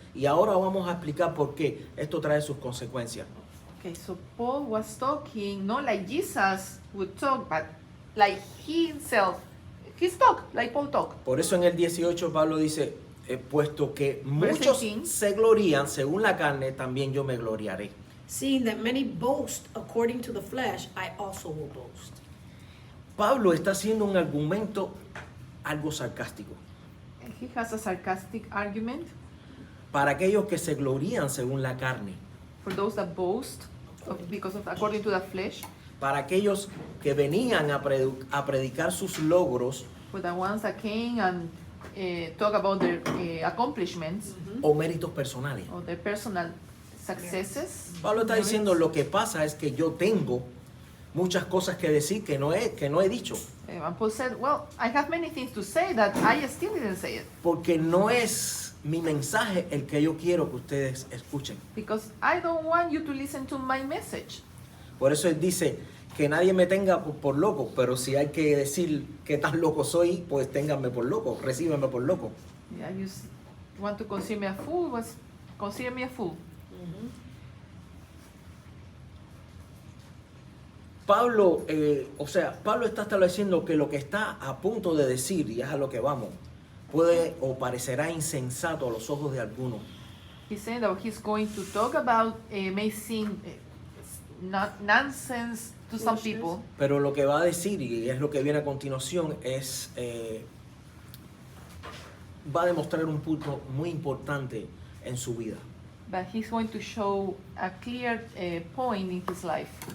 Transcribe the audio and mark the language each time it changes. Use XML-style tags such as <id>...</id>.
<es>Y ahora vamos a explicar por qué esto trae sus consecuencias.</es> <en>Okay, so Paul was talking not like Jesus would talk, but like he himself. He talk like Paul talk.</en> <es>Por eso en el 18 Pablo dice, puesto que muchos</es> <en>18.</en> <es>se glorían según la carne, también yo me gloriaré.</es> <en>Seeing that many boast according to the flesh, I also will boast.</en> <es>Pablo está haciendo un argumento algo sarcástico.</es> <en>He has a sarcastic argument</en> <es>Para aquellos que se glorían según la carne,</es> <en>for those that boast because of according to the flesh,</en> <es>para aquellos que venían a predicar sus logros</es> <en>for the ones that came and talk about their accomplishments</en> <es>o méritos personales.</es> <en>or their personal successes.</en> <es>Pablo está diciendo, lo que pasa es que yo tengo muchas cosas que decir que no he dicho,</es> <en>And Paul said, well, I have many things to say that I still didn't say it</en> <es>porque no es mi mensaje el que yo quiero que ustedes escuchen.</es> <en>because I don't want you to listen to my message.</en> <es>Por eso él dice que nadie me tenga por loco, pero si hay que decir qué tan loco soy, pues ténganme por loco, recíbanme por loco.</es> <en>Yeah, you want to consider me a fool? Was consider me a fool.</en> <es>Pablo, Pablo está estableciendo que lo que está a punto de decir, y es a lo que vamos, puede o parecerá insensato a los ojos de algunos,</es> <en>He's saying that he's going to talk about may seem nonsense to some Foolishness. people,</en> <es>pero lo que va a decir, y es lo que viene a continuación, es va a demostrar un punto muy importante en su vida.</es> <en>but he's going to show a clear point in his life.</en>